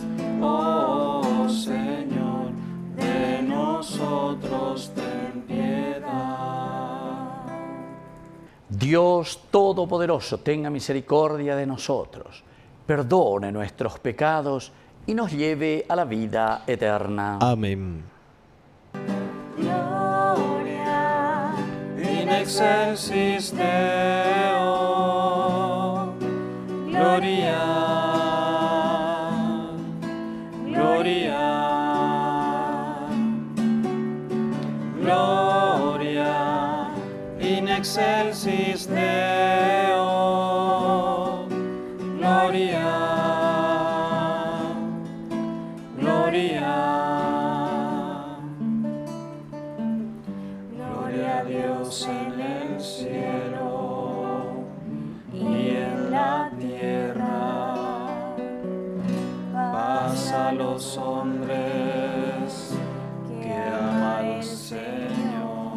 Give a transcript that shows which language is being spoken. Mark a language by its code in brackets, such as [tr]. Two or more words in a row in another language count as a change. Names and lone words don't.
[es] Oh Señor, de nosotros ten piedad. Dios Todopoderoso, tenga misericordia de nosotros, perdone nuestros pecados y nos lleve a la vida eterna. Amén. [la] Gloria in excelsis Deo. Gloria, gloria, gloria in excelsis Deo. Gloria, gloria. [es] Gloria a Dios en el cielo y en la tierra. Paz a los hombres que ama al Señor.